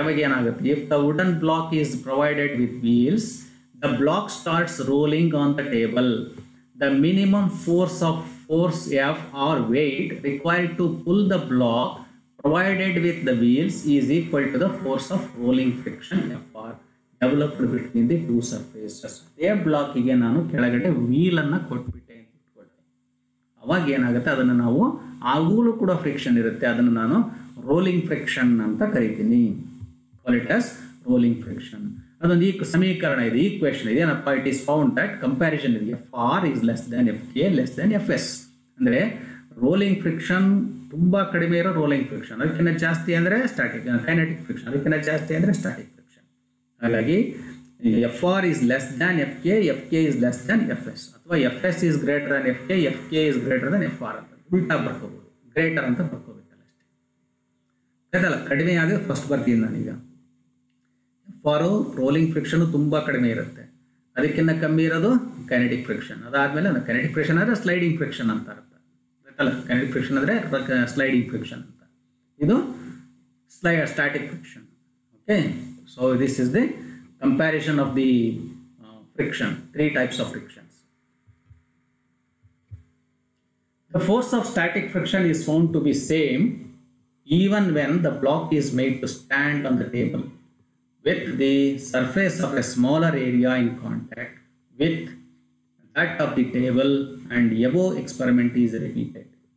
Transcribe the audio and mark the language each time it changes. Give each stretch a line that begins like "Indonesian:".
Kannada: ಅವಾಗ ಏನಾಗುತ್ತೆ,
English: if the wooden block is provided with wheels, the block starts rolling on the table. The minimum force F or weight required to pull the block provided with the wheels is equal to the force of rolling friction Fr developed between the two surfaces.
Kannada: A block ಗೆ ನಾನು ಕೆಳಗಡೆ wheel ಅನ್ನು ಕೊಟ್ಬಿಟ್ಟೆ ಅಂತ ಇಟ್ಕೊಳ್ಳಿ. ಅವಾಗ ಏನಾಗುತ್ತೆ, ಅದನ್ನು ನಾವು ಆಗಲೂ ಕೂಡ ಫ್ರಿಕ್ಷನ್ ಇರುತ್ತೆ, ಅದನ್ನು ನಾನು ರೋಲಿಂಗ್ ಫ್ರಿಕ್ಷನ್ ಅಂತ ಕರಿತೀನಿ.
English: Call it as rolling friction.
Kannada: ಅದೊಂದು ಈ ಸಮೀಕರಣ ಇದೆ, ಈಕ್ವೇಶನ್ ಇದೆ. ಏನಪ್ಪ,
English: It is found that comparison ಇದೆ, Fr is less than Fk less than Fs.
Kannada: ಅಂದರೆ ರೋಲಿಂಗ್ ಫ್ರಿಕ್ಷನ್ ತುಂಬಾ ಕಡಿಮೆ ಇರೋ ರೋಲಿಂಗ್ ಫ್ರಿಕ್ಷನ್, ಅದಕ್ಕಿಂತ ಜಾಸ್ತಿ ಅಂದರೆ ಕೈನೆಟಿಕ್ ಫ್ರಿಕ್ಷನ್, ಅದಕ್ಕಿಂತ ಜಾಸ್ತಿ ಅಂದರೆ ಸ್ಟ್ಯಾಟಿಕ್ ಫ್ರಿಕ್ಷನ್.
English: ಹಾಗಾಗಿ Fr is less than Fk, Fk is less than Fs, ಅಥವಾ Fs is greater than Fk, Fk is greater than Fr
Kannada: ಅಂತ ಉಲ್ಟಾ ಬರ್ಕೋಬಹುದು, ಗ್ರೇಟರ್ ಅಂತ ಬರ್ಕೋಬೇಕಲ್ಲ ಅಷ್ಟೇ. ಅದಲ್ಲ, ಕಡಿಮೆ ಆದರೆ ಫಸ್ಟ್ ಬರ್ತೀನಿ ನಾನೀಗ. ಫಾರು ರೋಲಿಂಗ್ ಫ್ರಿಕ್ಷನ್ ತುಂಬಾ ಕಡಿಮೆ ಇರುತ್ತೆ, ಅದಕ್ಕಿಂತ ಕಮ್ಮಿ ಇರೋದು kinetic friction. ಅದಾದ್ಮೇಲೆ kinetic friction ಅಂದ್ರೆ sliding friction ಅಂತ ಅರ್ಥ. ಅಲ್ಲ, kinetic friction ಅಂದ್ರೆ sliding friction ಅಂತ. ಇದು static friction.
English: Okay, so this is the comparison of the friction, three types of frictions. The force of static friction is found to be same even when the block is made to stand on the table with the surface of a smaller area in contact with that of the table and above experiment is repeated.